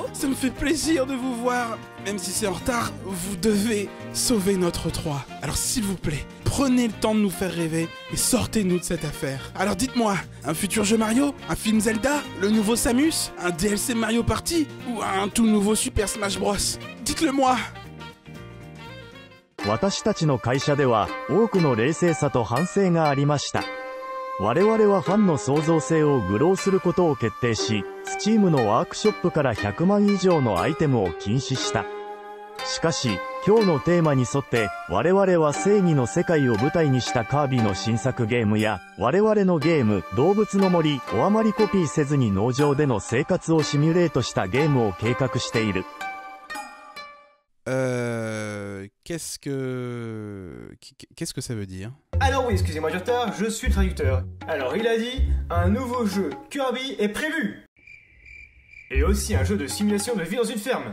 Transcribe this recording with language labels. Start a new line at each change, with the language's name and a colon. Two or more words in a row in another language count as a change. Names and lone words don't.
French: Ça me fait plaisir de vous voir. Même si c'est en retard, vous devez sauver notre 3. Alors s'il vous plaît, prenez le temps de nous faire rêver et sortez-nous de cette affaire. Alors dites-moi, un futur jeu Mario? Un film Zelda? Le nouveau Samus? Un DLC Mario Party? Ou un tout nouveau Super Smash Bros? Dites-le moi!
Japanese: 私たちの会社では多くの冷静さと反省がありました。我々はファンの創造性を愚弄することを決定し、Steam のワークショップから100万以上のアイテムを禁止した。しかし、今日のテーマに沿って、我々は正義の世界を舞台にしたカービィの新作ゲームや、我々のゲーム、動物の森をあまりコピーせずに農場での生活をシミュレートしたゲームを計画している。
French: Qu'est-ce que ça veut dire? Alors oui, excusez-moi du retard, je suis le traducteur. Alors il a dit, un nouveau jeu Kirby est prévu. Et aussi un jeu de simulation de vie dans une ferme.